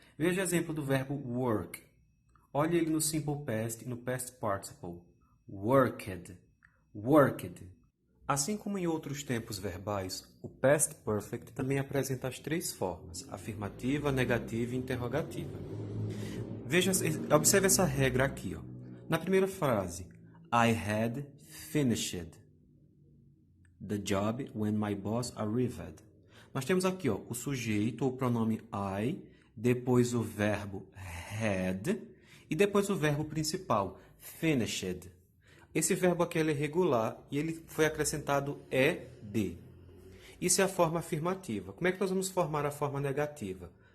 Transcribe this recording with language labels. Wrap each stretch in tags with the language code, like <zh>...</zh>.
<pt>Veja o exemplo do verbo work. Olhe ele no simple past e no past participle. Worked, worked. Assim como em outros tempos verbais, o past perfect também apresenta as três formas: afirmativa, negativa e interrogativa. Observe essa regra aqui. Na primeira frase,</pt> <en>I had finished the job when my boss arrived.</en> <pt>Nós temos aqui o sujeito ou pronome I, depois o verbo had e depois o verbo principal, finished. Esse verbo aqui é regular e ele foi acrescentado ed. Isso é a forma afirmativa. Como é que nós vamos formar a forma negativa?</pt>